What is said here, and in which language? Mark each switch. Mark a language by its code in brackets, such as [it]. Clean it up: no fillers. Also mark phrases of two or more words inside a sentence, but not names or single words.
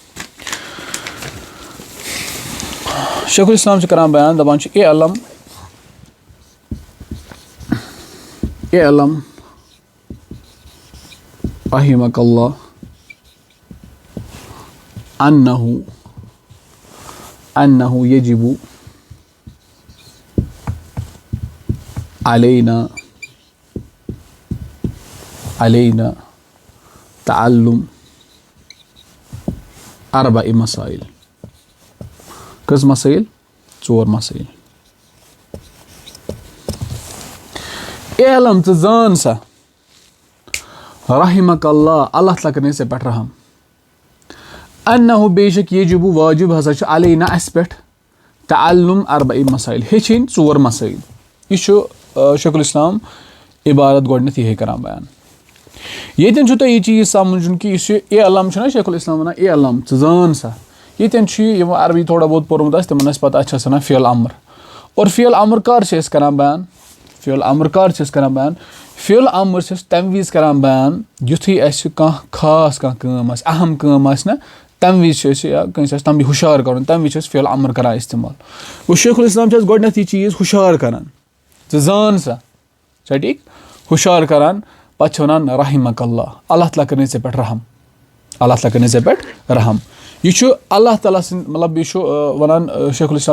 [ks] شیخ الاسلام چھِ کَران بیان دَپان چھِ [ar] اے علم رحمک اللہ انہو یجب علینا تعلم اربع مسائل [ks] کٔژ مسٲیِل 4 مسٲیِل [ar] اے علم [ks] ژٕ زان سا [ar] رحمک اللہ [ks] اللہ تعالیٰ کٔرِنۍ ژےٚ پٮ۪ٹھ رحم انہو بے شک یجب واجب ہسا چھُ علینا اَسہِ پٮ۪ٹھ [ar] تعلم اربع مسائل [ks] ہیٚچھِنۍ 4 مسٲیِل یہِ چھُ شیخ الاسلام عبارت گۄڈنٮ۪تھ یِہے کران بیان ییٚتٮ۪ن چھُ تۄہہِ یہِ چیٖز سمجھُن کہِ یُس یہِ [ar] اے علم [ks] چھُنہ شیخ الاسلام وَنان [ar] اے علم [ks] ژٕ زان سا ییٚتٮ۪ن چھُ یہِ یِمو عربی تھوڑا بہت پوٚرمُت آسہِ تِمن آسہِ پتہ اَتھ چھِ أسۍ وَنان فعل امر اور فعل امر کر چھِ أسۍ کران بیان فعل امر کر چھِ أسۍ کران بیان فعل امر چھِ أسۍ تَمہِ وِزِ کران بیان یُتھُے اَسہِ کانٛہہ خاص کانٛہہ کٲم آسہِ اہم کٲم آسہِ نہ تَمہِ وِزِ چھِ أسۍ یا کٲنٛسہِ آسہِ تَمہِ ہُشار کَرُن تَمہِ وِزِ چھِ أسۍ فعل امر کران اِستعمال گوٚو شیخ الاسلام چھِ اَسہِ گۄڈنٮ۪تھ یہِ چیٖز ہُشار کران ژٕ زان سا چھا ٹھیٖک ہُشار کران پتہٕ چھِ وَنان [ar] رحمک اللہ [ks] اللہ تعالیٰ کٔرِنۍ ژےٚ پٮ۪ٹھ رحم اللہ تعالیٰ کٔرِنۍ ژےٚ پٮ۪ٹھ رحم یہِ چھُ اللہ تعالیٰ سٕنٛدۍ مطلب یہِ چھُ وَنان شیخ الاسلام